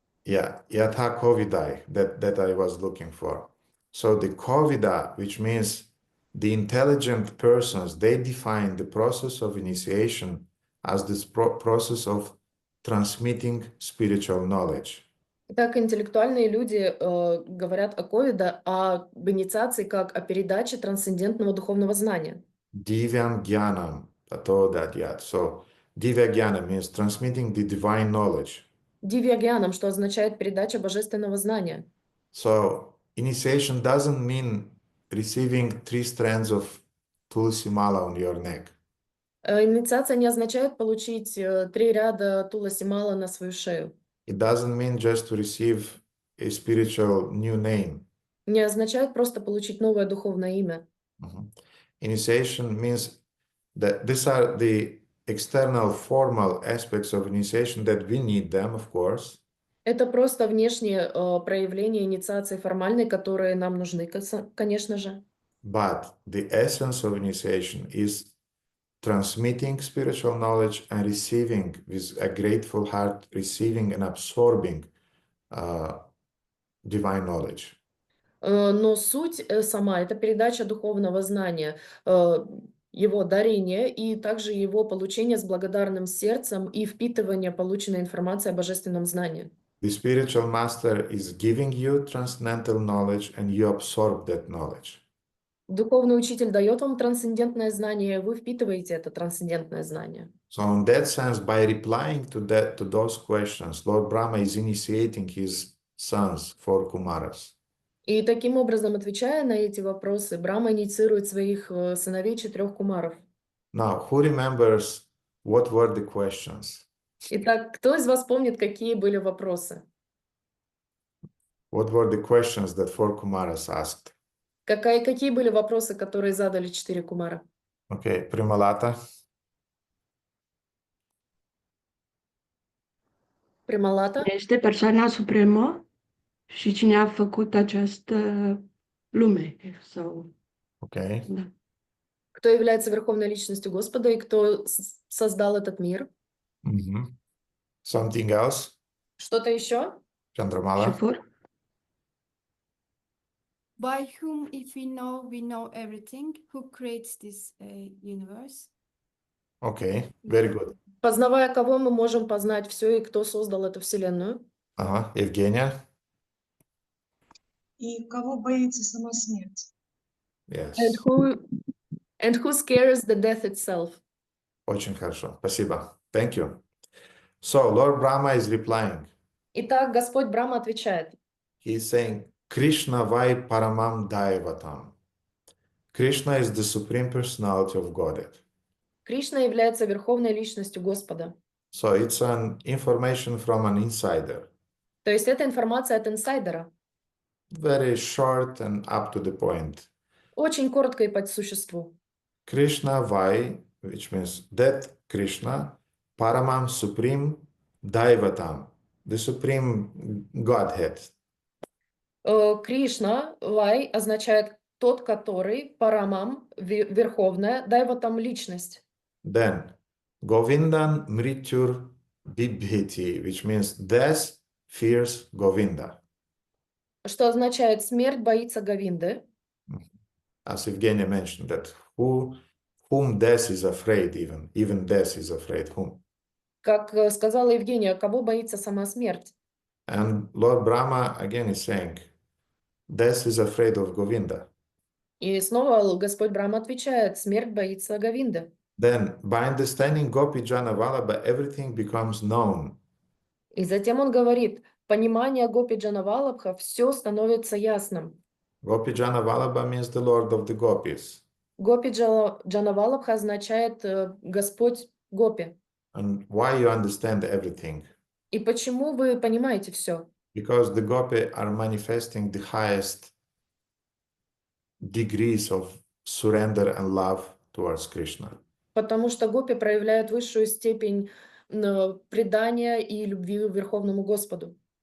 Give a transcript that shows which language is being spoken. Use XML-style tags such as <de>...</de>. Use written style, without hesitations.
<en>Yeah,</en> <sa>yatha kovidai,</sa> <en>that I was looking for. So the kovida, which means the intelligent persons, they define the process of initiation as this process of transmitting spiritual knowledge.</en> <ru>Так интеллектуальные люди говорят о ковида, об инициации как о передаче трансцендентного духовного знания.</ru> <sa>Divyam Gyanam, Tato Dadyat.</sa> <en>So, Divya Gyanam means transmitting the divine knowledge.</en> <ru>Дивьягьянам, что означает передача божественного знания.</ru> <en>So, initiation doesn't mean receiving 3 strands of Tulsi Mala on your neck.</en> <ru>Инициация не означает получить 3 ряда Туласи Мала на свою шею.</ru> <en>It doesn't mean just to receive a spiritual new name.</en> <ru>Не означает просто получить новое духовное имя.</ru> <en>Initiation means that these are the external formal aspects of initiation that we need them, of course.</en> <ru>Это просто внешние проявления инициации формальной, которые нам нужны, конечно же.</ru> <en>But the essence of initiation is transmitting spiritual knowledge and receiving with a grateful heart, receiving and absorbing divine knowledge.</en> <ru>Но суть сама — это передача духовного знания, его дарение и также его получение с благодарным сердцем и впитывание полученной информации о божественном знании.</ru> <en>The spiritual master is giving you transcendental knowledge and you absorb that knowledge.</en> <ru>Духовный учитель дает вам трансцендентное знание, вы впитываете это трансцендентное знание.</ru> <en>So in that sense, by replying to those questions, Lord Brahma is initiating his sons, 4 Kumaras.</en> <ru>И таким образом, отвечая на эти вопросы, Брахма инициирует своих сыновей 4 кумаров.</ru> <en>Now, who remembers what were the questions?</en> <ru>Итак, кто из вас помнит, какие были вопросы?</ru> <en>What were the questions that 4 Kumaras asked?</en> <ru>Какие были вопросы, которые задали 4 кумара?</ru> <en>Okay, Primalata.</en> <ru>Прималата?</ru> <ro>Este persoana supremă și cine a făcut această lume. Sau,</ro> <en>Okay.</en> <ro>da.</ro> <ru>Кто является верховной личностью Господа и кто создал этот мир?</ru> <en>Something else?</en> <ru>Что-то еще?</ru> <ro>Și</ro> <en>Chandramala? By whom, if we know everything, who creates this universe? Okay, very good.</en> <ru>Познавая кого, мы можем познать все и кто создал эту вселенную.</ru> <en>Evgenia?</en> <ru>И кого боится сама смерть?</ru> <en>Yes. And who scares the death itself?</en> <ru>Очень хорошо. Спасибо.</ru> <en>Thank you. So, Lord Brahma is replying.</en> <ru>Итак, Господь Брахма отвечает.</ru> <en>He is saying,</en> <sa>Krishna vai paramam daivatam.</sa> <en>Krishna is the supreme personality of Godhead.</en> <ru>Кришна является верховной личностью Господа.</ru> <en>So it's an information from an insider.</en> <ru>То есть это информация от инсайдера.</ru> <en>Very short and up to the point.</en> <ru>Очень коротко и по существу.</ru> <en>Krishna vai, which means that Krishna, paramam supreme daivatam, the supreme Godhead.</en> <ru>Кришна, Вай, означает тот, который, Парамам, верховная, Дайватам, личность.</ru> <en>Then,</en> <sa>Govindan mrityur bibhiti,</sa> <en>which means death fears Govinda.</en> <ru>Что означает смерть боится Говинды.</ru> <en>As Evgenia mentioned, that whom death is afraid, even death is afraid whom.</en> <ru>Как сказала Евгения, кого боится сама смерть?</ru> <en>And Lord Brahma again is saying, death is afraid of Govinda.</en> <ru>И снова Господь Брахма отвечает, смерть боится Говинды.</ru> <en>Then, by understanding Gopi Jana Vallabha, everything becomes known.</en> <ru>И затем он говорит, понимание Гопи Джанавалабха, все становится ясным.</ru> <en>Gopi Jana Vallabha means the Lord of the Gopis.</en> <ru>Гопи Джанавалабха означает Господь Гопи.</ru> <en>And why you understand everything?</en> <ru>И почему вы понимаете все?</ru> <en>Because the Gopi are manifesting the highest degrees of surrender and love towards Krishna.</en> <ru>Потому что Гопи проявляют высшую степень предания и любви к Верховному Господу.</ru>